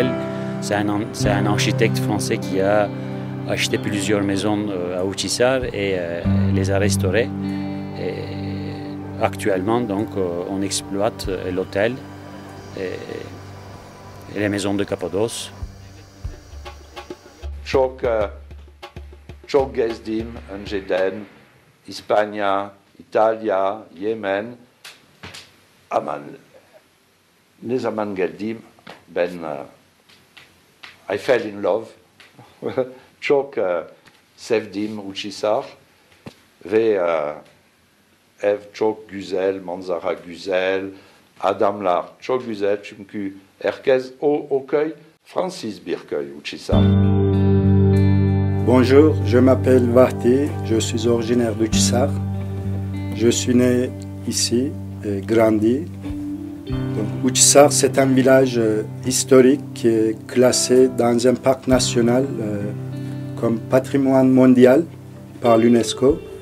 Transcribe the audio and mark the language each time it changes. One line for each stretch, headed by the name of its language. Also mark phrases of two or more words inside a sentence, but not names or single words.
French: C'est un architecte français qui a acheté plusieurs maisons à Uçhisar et les a restaurées. Et actuellement, donc, on exploite l'hôtel et les maisons de Cappadoce.
Turkish: Çok gezdim önceden İspanya, İtalya, Yemen. Ama ne zaman geldim ben
English: I fell in love.
Turkish: Çok sevdim Uçhisar ve ev çok güzel, manzara güzel, adamlar çok güzel çünkü herkes o köy Fransız bir köy Uçhisar.
French: Bonjour, je m'appelle Vahdi, je suis originaire d'Uçhisar. Je suis né ici et grandi. Uçhisar, c'est un village historique qui est classé dans un parc national comme patrimoine mondial par l'UNESCO.